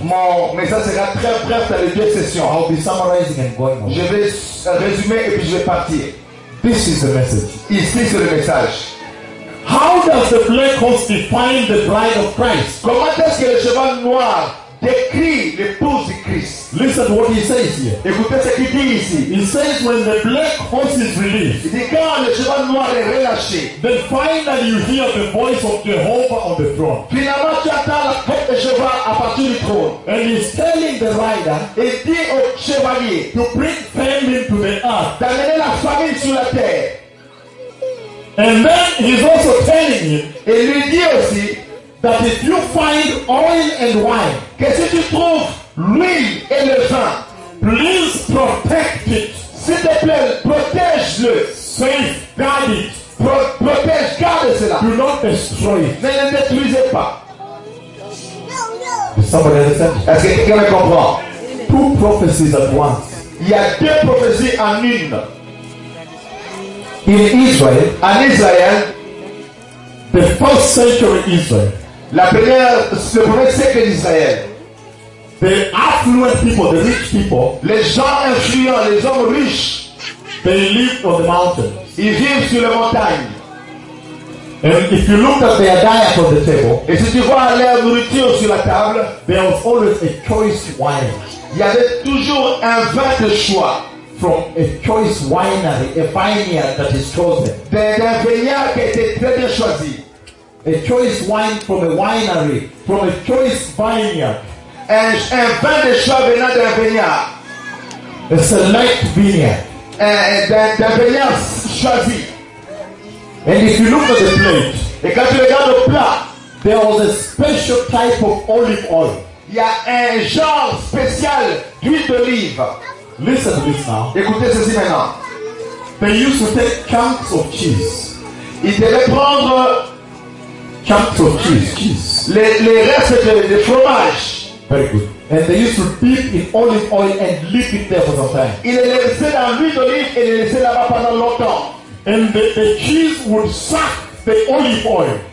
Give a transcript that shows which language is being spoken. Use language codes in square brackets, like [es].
[fr] Mon message sera très bref dans les deux sessions. [en] I'll be summarizing and going on. [fr] Je vais résumer et puis je vais partir. [en] This is the message. [fr] Ici c'est le message. [en] How does the black horse define the bride of Christ? [fr] Comment est-ce que le cheval noir décrit l'épouse de Christ? [en] Listen to what he says here. [fr] Écoutez ce qu'il dit ici. [en] He says when the black horse is released. [fr] Il dit quand le cheval noir est relâché. [en] Then finally you hear the voice of Jehovah on the throne. [fr] Finalement tu entends la voix de Jehovah à partir du trône. [en] And he's telling the rider. [fr] Il dit au chevalier. [en] To bring family to the earth. [fr] D'amener la famille sur la terre. [en] And then he's also telling him, [fr] et lui dit aussi, [en] that if you find oil and wine, [fr] que si tu trouves l'huile et le vin, [en] please protect it. [fr] S'il te plaît, protège-le. [en] Safeguard it. [fr] Protège, garde cela. [en] Do not destroy it. [fr] Ne le détruisez pas. [en] Does somebody understand? [fr] Est-ce que quelqu'un me comprend? [en] Two prophecies at once. [fr] Il y a deux prophéties en une. [en] In Israel, [fr] en Israël, [en] the first century Israel, [fr] la première, le premier siècle d'Israël, [en] the affluent people, the rich people, [fr] les gens influents, les hommes riches, [en] they live on the mountains, [fr] ils vivent sur les montagnes. [en] And if you look at their diet on the table, [fr] et si tu vois leur nourriture sur la table, [en] there was always a choice wine. [fr] Il y avait toujours un vin de choix. [en] From a choice winery, a vineyard that is chosen. [fr] D'un vignard qui était très bien choisi. [en] A choice wine from a winery, from a choice vineyard. [fr] Un vin de choix venant d'un vignard. [en] A select vineyard. [fr] D'un vignard choisi. [en] And if you look at the plate, [fr] et quand tu regardes le plat, [en] there was a special type of olive oil. [fr] Il y a un genre spécial d'huile d'olive. [en] Listen to this now. [fr] Écoutez ceci maintenant. [en] They used to take chunks of cheese. [fr] Ils devaient prendre [en] chunks of cheese. [fr] Les restes de fromage. [en] Very good. And they used to dip in olive oil and leave it there for some time. [fr] Ils les laissaient dans l'huile d'olive et les laissaient là-bas pendant longtemps. [en] And the cheese would suck the olive oil.